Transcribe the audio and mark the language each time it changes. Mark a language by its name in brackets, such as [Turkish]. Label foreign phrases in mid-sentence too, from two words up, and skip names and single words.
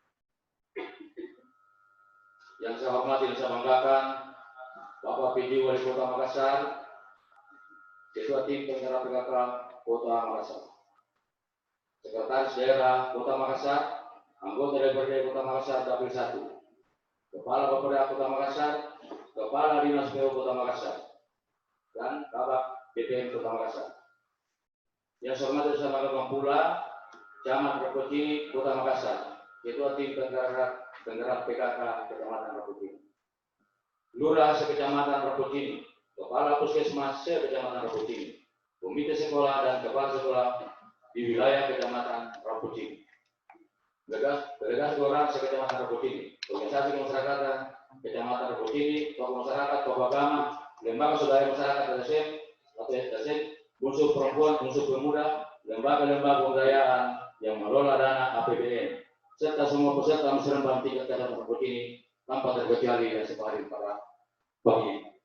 [Indonesian] Yang saya hormati dan saya banggakan Bapak PJ Wali Kota Makassar, Ketua Tim Penggerak PKK Kota Makassar, Sekretaris Daerah Kota Makassar, Anggota DPRD Kota Makassar Dapil 1, Kepala Bapeda Kota Makassar, Kepala Dinas PU Kota Makassar, dan Kabak BPM Kota Makassar. Yang saya hormati dan saya banggakan pula Camat Rapucini Kota Makassar, Ketua Tim Penggerak PKK Kecamatan Rapucini, Lurah Sekecamatan Rapucini, Kepala Puskesmas Sekecamatan Rapucini, Komite Sekolah dan Kepala Sekolah di wilayah Kecamatan Rapucini, Delegasi Kelurahan Sekecamatan Rapucini, Organisasi Kemasyarakatan Kecamatan Rapucini, tokoh masyarakat, tokoh agama, lembaga swadaya masyarakat LSM atau LSM, unsur perempuan, unsur pemuda, lembaga-lembaga kebudayaan yang mengelola dana APBN, serta semua peserta musyawarah tingkat Kecamatan Rapucini tanpa terkecuali dan sepahadir para pagi.